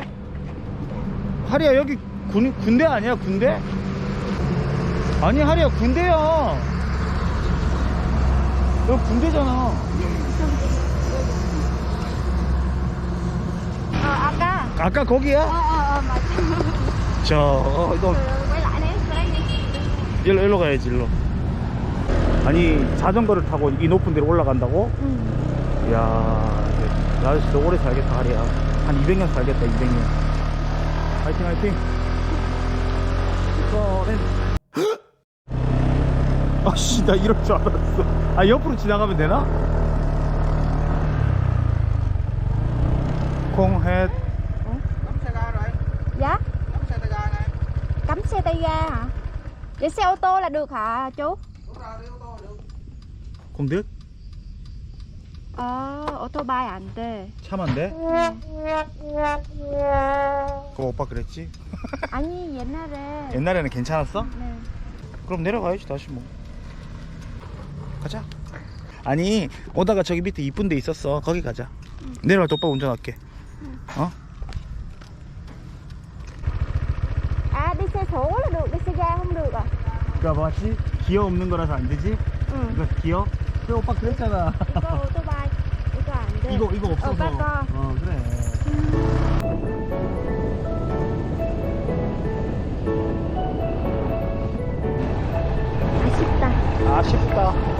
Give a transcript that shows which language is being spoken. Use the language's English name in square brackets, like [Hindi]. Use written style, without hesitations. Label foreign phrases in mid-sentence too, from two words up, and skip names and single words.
[Korean] 하리야 여기 군대 아니야 군대? 아니 하리야 군대야. 여기 군대잖아. 아까 거기야? 맞아. 너 [Vietnamese] quay lại đấy. [Korean] 일로 가야지 일로. 아니 자전거를 타고 이 높은 데로 올라간다고? 이야 나 진짜 오래 살겠다 하리야. 한 200년 살겠다 200년. 화이팅 화이팅. 아씨 나 이럴 줄 알았어. 옆으로 지나가면 되나? 콩햇. [Vietnamese] Dạ. Cắm xe tay ga hả? Để xe ô tô là được hả chú? không được? [Korean] 오토바이 안 돼. 차면 돼? 그럼 오빠 그랬지? 아니 옛날에. 옛날에는 괜찮았어? 네. 그럼 내려가야지 다시 뭐. 가자. 아니 오다가 저기 밑에 이쁜 데 있었어. 거기 가자. 내려갈 때 오빠 운전할게. [Vietnamese] À đi xe số là được, đi xe ga không được à? [Korean] 그니까 맞지? 기어 없는 거라서 안 되지? 응. 이거 기어? 그래 오빠 그랬잖아. 이거 오토바이. 이거 안 돼. 이거 없어서. 오빠 거. 그래. 아쉽다.